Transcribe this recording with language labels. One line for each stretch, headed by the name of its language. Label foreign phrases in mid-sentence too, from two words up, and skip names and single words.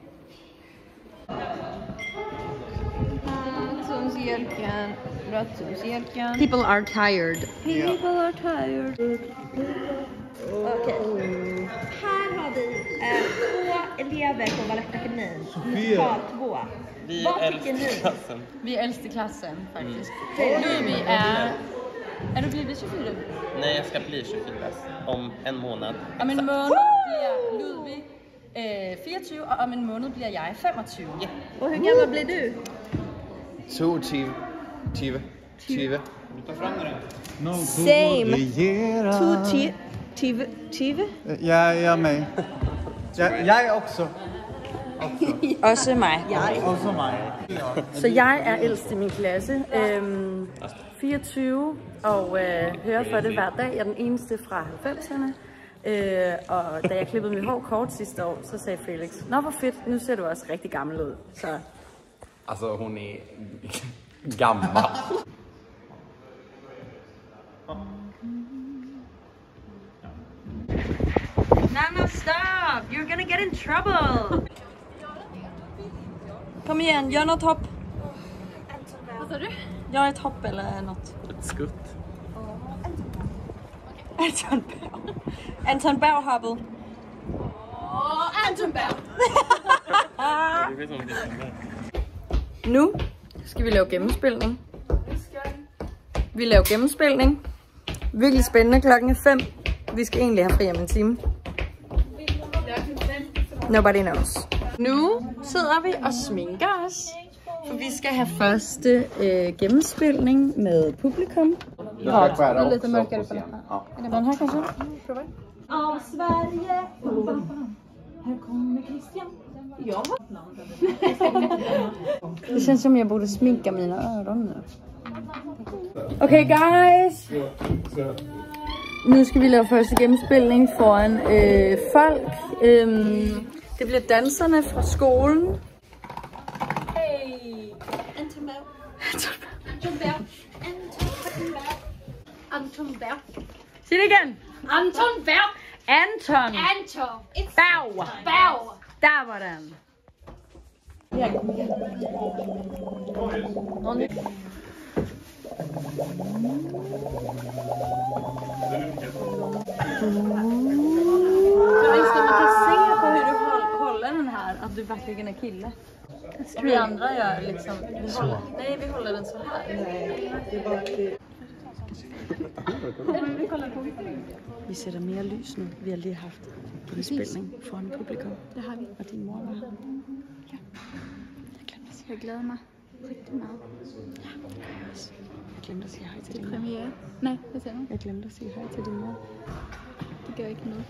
English: People are tired. People are tired.
Swedish: Okej. Här har vi 2 elever på Balettakademin. Lokal 2. Vad tycker ni? Vi är äldst i klassen faktiskt. Ludvig är du blivit 24? Nej, jag ska bli 24 om en månad.
Danish: Om en måned bliver Ludvig 24, og om en måned bliver jeg 25. Ja.
Swedish: Och hur gammal blir du? 22. Same. 20. Ja, jag med. Jag också.
Danish: Også mig.
Swedish: Också mig.
Danish: Så jeg er ældst i min klasse. 24 og hører for det hver dag. Jeg er den eneste fra 90'erne. Og da jeg klippede mit hår kort sidste år, så sagde Felix, nå hvor fedt, nu ser du også rigtig gammel ud. Så.
Swedish: Alltså hon är gammal.
English: Nana, stop! You're gonna get in trouble!
Swedish: Kom igen, gör något hopp. Vad sa du? Gör ett hopp eller något. Ett skutt. Anton Berg hoppet. Anton Berg.
Danish: Nu skal vi lave gennemspilning. Vi laver gennemspilning. Virkelig spændende. Klokken er 5. Vi skal egentlig have fri om en time.
English: Nobody knows.
Danish: Nu sidder vi og sminker os. For vi skal have første gennemspilning med publikum.
Swedish: Det är lite mörkare på läpparna.
Norwegian: Den her kanskje?
Swedish: Av Sverige. Här kommer Christian. Ja. Det känns som jag borde sminka mina öron nu.
English: Okay guys.
Danish: Nu skal vi lave første gennemspilning foran folk. Det bliver danserne fra skolen. Hey. Anton Berg. Anton Berg. Anton Berg. Sig det igen. Anton Berg. Anton. Anton. Berg. Berg. Der var den.
Swedish: Man kan se på hur du håller den här att du verkligen är kille. Vi andra gör liksom nej, vi håller den så här.
Danish: Vi sætter mere lys nu. Vi har lige haft genspilning foran publikum. Det har vi. Og din mor var her. Ja. Jeg glæder mig rigtig meget. Ja, jeg også. Jeg glemte at sige hej til din mor. Premiere. Nej, hvad siger du? Jeg glemte at sige hej til din mor. Det gør ikke noget.